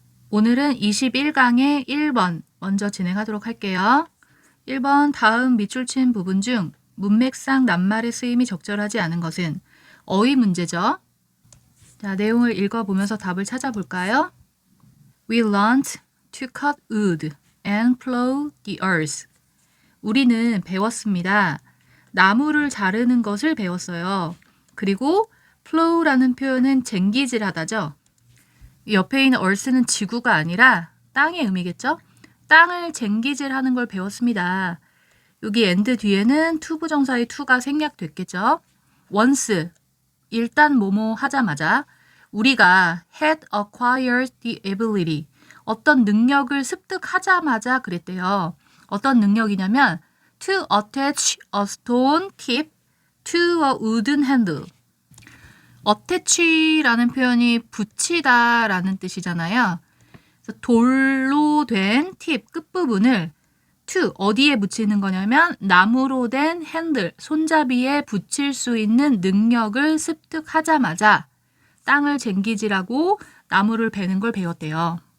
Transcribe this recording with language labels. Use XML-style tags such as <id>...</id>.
<ko>오늘은 21강의 1번 먼저 진행하도록 할게요. 1번 다음 밑줄 친 부분 중 문맥상 낱말의 쓰임이 적절하지 않은 것은 어휘 문제죠. 자, 내용을 읽어보면서 답을 찾아볼까요?</ko> <en>We learned to cut wood and plow the earth.</en> <ko>우리는 배웠습니다. 나무를 자르는 것을 배웠어요. 그리고 plow라는 표현은 쟁기질하다죠. 옆에 있는 earth는 지구가 아니라 땅의 의미겠죠? 땅을 쟁기질하는 걸 배웠습니다. 여기 and 뒤에는 to 부정사의 to가 생략됐겠죠? once, 일단 뭐뭐 하자마자 우리가</ko> <en>had acquired the ability,</en> <ko>어떤 능력을 습득하자마자 그랬대요. 어떤 능력이냐면</ko> <en>to attach a stone tip to a wooden handle.</en> <ko>attach라는 표현이 붙이다 라는 뜻이잖아요. 그래서 돌로 된 팁 끝부분을 to 어디에 붙이는 거냐면 나무로 된 핸들, 손잡이에 붙일 수 있는 능력을 습득하자마자 땅을 쟁기질하고 나무를 베는 걸 배웠대요.</ko>